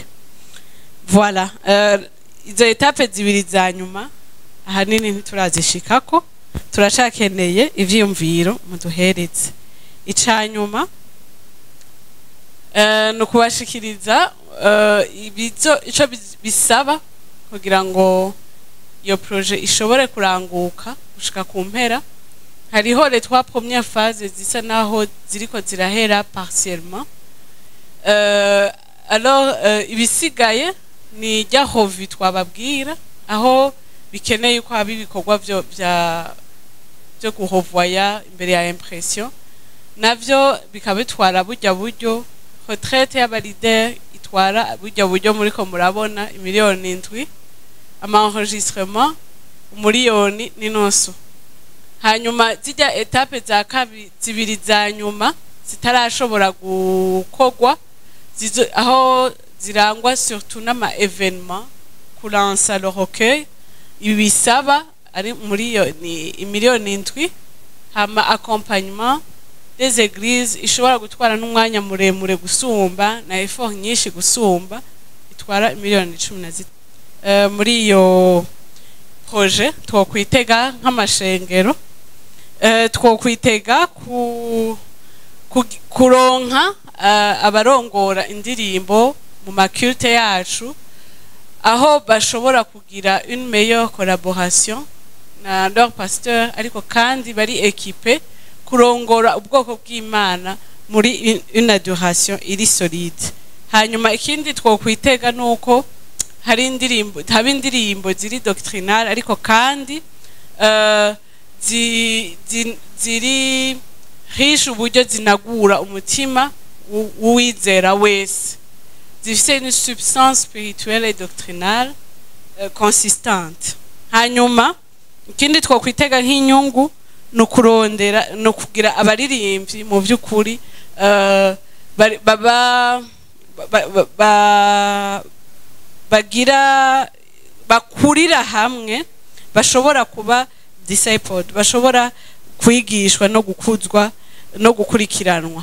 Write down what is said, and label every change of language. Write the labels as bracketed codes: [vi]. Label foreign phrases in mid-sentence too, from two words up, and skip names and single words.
[rn] Voilà, izo etape zibiri za nyuma ahanini ntiturazishikako, turacakeneye ivyiyumviro muduhereze. Icanyuma no kubashikiriza ico bisaba kugira ngo iyo projet ishobore kuranguka gushika ku mpera. Hariho [fr] les 3 premières phases [rn] zisa naho ziriko zirahera partiellement. Alors ibisigaye ni rya hovi twababwira, aho bikeneye ko haba ibikorwa byo guhovoya imbere ya impression, navyo bikabitwara buryo retraite y'abalider itwara buryo muriko murabona 7 millions, ama enregistrement 1 million n'inonso. Hanyuma zijya etape za kabiri zibiri za nyuma zitarashobora gukogwa, aho zirangwa surtout n'ama événement, kulansa [fr] le recueil, [rn] ibisaba ari muri yo ni 1 million, hama [fr] accompagnement des églises [rn] ishobora gutwara n'umwanya muremure gusumba na effort nyinshi gusumba, itwara 1,10 million. Muri iyo projet twokwitega nk'amashengero, twokwitega kuronka abarongora indirimbo mu maculte yacu, aho bashobora kugira [fr] une meilleure collaboration [rn] na [fr] leur pasteur, [rn] ariko kandi bari équipé kurongora ubwoko bw'Imana muri [fr] une adoration [rn] iri solide. Hanyuma ikindi twokwitega nuko hari indirimbo ziri doctrinal, ariko kandi ziri riche uburyo zinagura umutima uwizera wese, zifite [fr] une substance spirituelle et doctrinale consistante. [rn] Hanyuma ikindi twokwitega nk'inyungu no kurondera no kugira abaririmbyi mu by'ukuri bakurira hamwe, bashobora kuba discipled, bashobora kwigishwa no gukuzwa no gukurikiranwa.